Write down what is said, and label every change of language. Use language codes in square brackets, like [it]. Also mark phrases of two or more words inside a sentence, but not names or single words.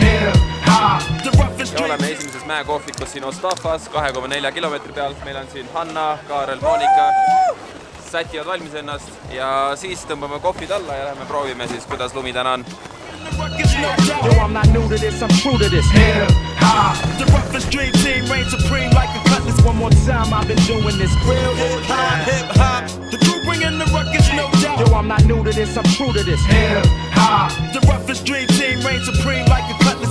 [et] ja oleme esimeses mäekohvikus siin Ostafas 2,4 kilomeetri peal. Meil on siin Hanna, Kaarel, Monika. Sätivad valmis ennast ja siis tõmbame kohvid alla ja lähme proovime siis, kuidas lumi täna on. [en] I'm not new to this, I'm true to this. The roughest dream team reigns supreme like a cutlass. One more time, I've been doing this. Real hip-hop. The crew bringing the ruckus, no doubt. I'm not new to this, I'm true to this. The roughest dream team reigns supreme like a cutlass.